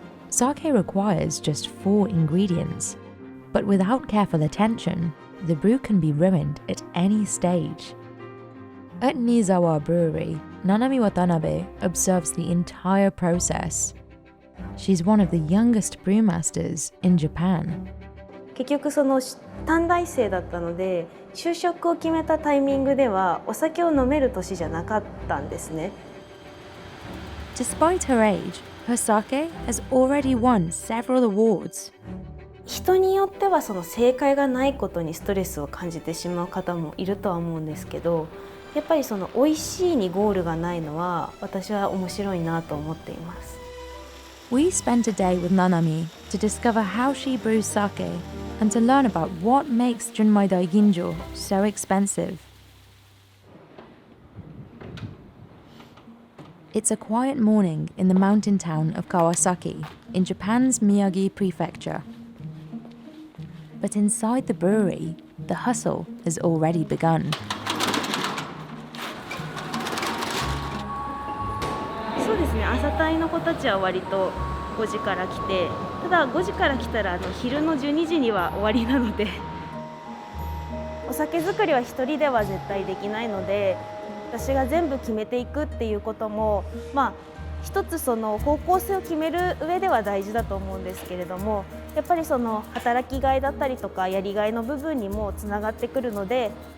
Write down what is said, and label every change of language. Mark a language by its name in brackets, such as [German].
[English] Sake requires just 4 ingredients, but without careful attention, the brew can be ruined at any stage. At Nizawa Brewery, Nanami Watanabe observes the entire process. She's one of the youngest brewmasters in Japan. [Japanese] 結局その短大生だったので、就職を決めたタイミングではお酒を飲める年じゃなかったんですね。 [English] Despite her age, her sake has already won several awards. [Japanese] 人によってはその正解がないことにストレスを感じてしまう方もいるとは思うんですけど、やっぱりその美味しいにゴールがないのは私は面白いなと思っています。 [English] We spent a day with Nanami to discover how she brews sake and to learn about what makes Junmai Daiginjo so expensive. It's a quiet morning in the mountain town of Kawasaki, in Japan's Miyagi prefecture. But inside the brewery, the hustle has already begun. [Japanese] そうですね、朝帯の子たちは割と5時から来て、ただ5時から来たら昼の12時には終わりなので、お酒作りは一人では絶対できないので、私が全部決めていくっていうことも、一つその方向性を決める上では大事だと思うんですけれども、やっぱりその働きがいだったりとかやりがいの部分にもつながってくるので。